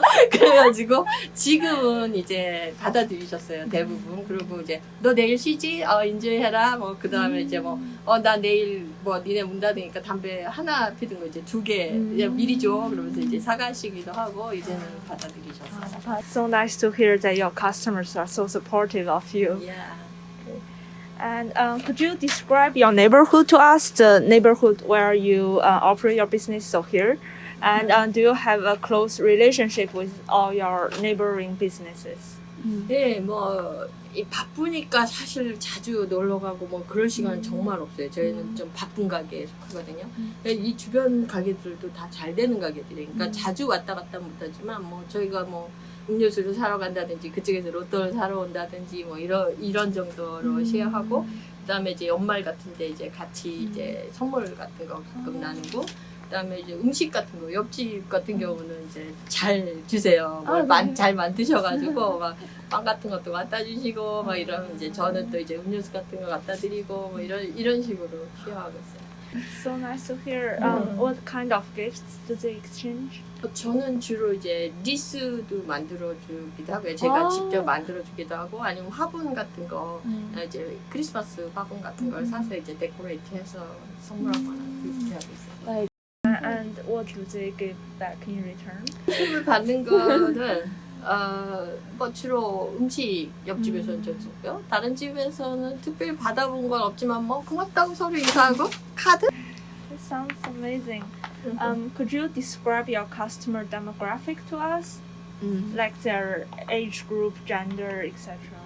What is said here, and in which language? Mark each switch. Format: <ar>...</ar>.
<ko>그래가지고 지금은 이제 받아들이셨어요. 대부분. 그리고 이제 너 내일 쉬지? 인조이 해라. 뭐 그 다음에 이제 뭐 나 내일 뭐 니네 문 닫으니까 담배 하나 피든 거 이제 2개 미리 줘. 그러면서 이제 사가시기도 하고 이제는 받아들이셨어요.</ko> <en>So nice to hear that your customers are so supportive of you. Yeah. And could you describe your neighborhood to us, the neighborhood where you operate your business so here? And do you have a close relationship with all your neighboring businesses?</en> <ko>네, 바쁘니까 사실 자주 놀러 가고 뭐 그럴 시간은 정말 없어요. 저희는 좀 바쁜 가게에 속하거든요. 이 주변 가게들도 다 잘 되는 가게들이에요. 그러니까 자주 왔다 갔다 못하지만 저희가 음료수를 사러 간다든지 그쪽에서 로또를 사러 온다든지 이런 정도로 쉐어하고 그다음에 이제 연말 같은데 이제 같이 이제 선물 같은 거 가끔 나누고 그다음에 이제 음식 같은 거 옆집 같은 경우는 이제 잘 주세요. 잘 만드셔가지고 막 빵 같은 것도 갖다 주시고 막 이러면 이제 저는 또 이제 음료수 같은 거 갖다 드리고 이런 식으로 쉐어하고 있어요.</ko> <en>So nice to hear. What kind of gifts do they exchange?</en> <ko>저는 주로 이제 리스도 만들어주기도 하고요. 제가 직접 만들어주기도 하고 아니면 화분 같은 거 이제 크리스마스 화분 같은 걸 사서 이제 데코레이트해서 선물하거나 그렇게 하고 있어요.</ko> <en>And what do they give back in return?</en> <ko>선물 받는 거는 주로 음식 옆집에서는 줬고요. 다른 집에서는 특별히 받아본 건 없지만 고맙다고 서로 인사하고 카드?</ko> <en>It sounds amazing. Could you describe your customer demographic to us? Like their age group, gender, etc.</en>